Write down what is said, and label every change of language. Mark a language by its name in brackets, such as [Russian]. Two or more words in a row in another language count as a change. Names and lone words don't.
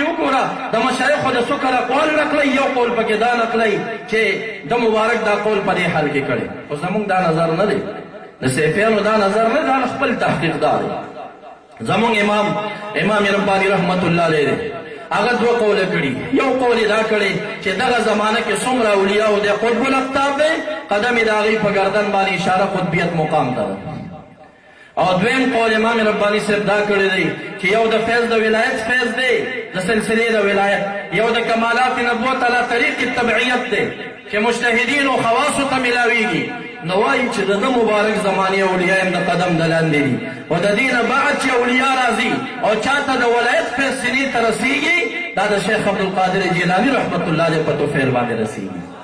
[Pashto] وګوره د مشایخو د سکر اقوال نقلی یو قول پکې دا نقلی چې د مبارک دا قول په دې حال کې کړی خو زموږ دا نظر نه دی د صوفیانو دا نظر نه دا خپل تحقیق دا دی زموږ امام رباني [Arabic] رحمت الله علیه [Pashto] دی هغه دوه قوله کړي یو قول دا کړی چې دغه زمانه کې څومره اولیاء او د قطب الاقطاب دی قدم یې د هغې په ګردن باندې اشاره قطبیت مقام ته او دویم قول امام رباني صاحب دا کړی دی چې یو د فیض د ولایت فیض دی د سلسلې د ولایت یو د کمالات نبوت [Arabic] علی طریق تبعیت [Pashto] دی چې مجتهدین او خواصو ته ملاویږي نو وایي چې د ده مبارک زمانې اولیاء هم د قدم د لاندې دي او د دې نه بعد چې اولیاء راځي او چاته د ولایت فیض سینې ته رسېږي دا د شیخ عبدالقادر جیلاني [Arabic] رحمت الله علیه [Pashto] په توفیل باندې رسېږي